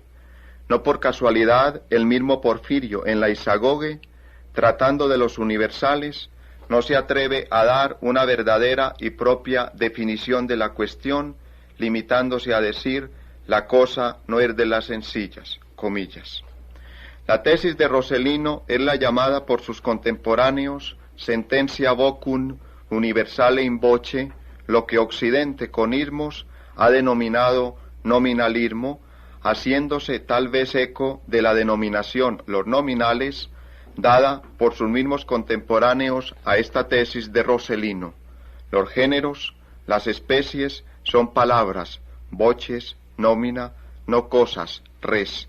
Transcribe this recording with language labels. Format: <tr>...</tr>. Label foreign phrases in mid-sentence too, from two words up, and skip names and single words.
<es>No por casualidad, el mismo Porfirio en la Isagoge, tratando de los universales, no se atreve a dar una verdadera y propia definición de la cuestión, limitándose a decir, la cosa no es de las sencillas, comillas. La tesis de Roselino es la llamada por sus contemporáneos</es> <la>sententia vocum universale in voce,</la> <es>lo que Occidente con ismos ha denominado nominalismo, haciéndose tal vez eco de la denominación los nominales, dada por sus mismos contemporáneos a esta tesis de Roselino. Los géneros, las especies, son palabras, voces, nómina, no cosas, res.</es>